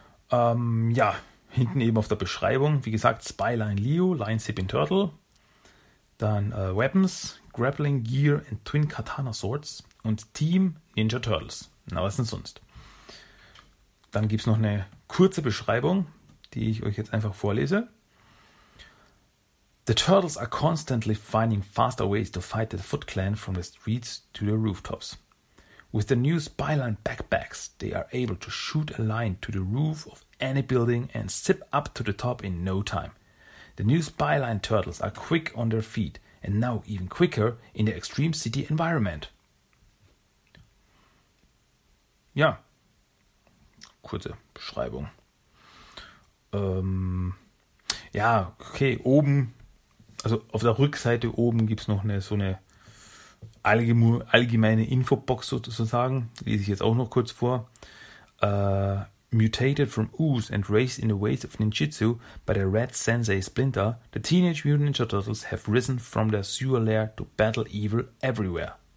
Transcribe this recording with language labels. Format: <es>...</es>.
<de>Ja, hinten eben auf der Beschreibung, wie gesagt, Spyline Leo, Line Zipping Turtle, dann Weapons, Grappling Gear and Twin Katana Swords und Team Ninja Turtles. Na, was denn sonst? Dann gibt's noch eine kurze Beschreibung, die ich euch jetzt einfach vorlese.</de> <en>The Turtles are constantly finding faster ways to fight the Foot Clan from the streets to the rooftops. With the new Spyline backpacks, they are able to shoot a line to the roof of any building and zip up to the top in no time. The new Spyline Turtles are quick on their feet and now even quicker in the extreme city environment.</en> <de>Ja, kurze Beschreibung. Ja, okay, oben, also auf der Rückseite oben gibt's noch so eine allgemeine Infobox sozusagen, lese ich jetzt auch noch kurz vor.</de> <en>Mutated from ooze and raised in the ways of ninjutsu by the red sensei Splinter, the Teenage Mutant Ninja Turtles have risen from their sewer lair to battle evil everywhere.</en>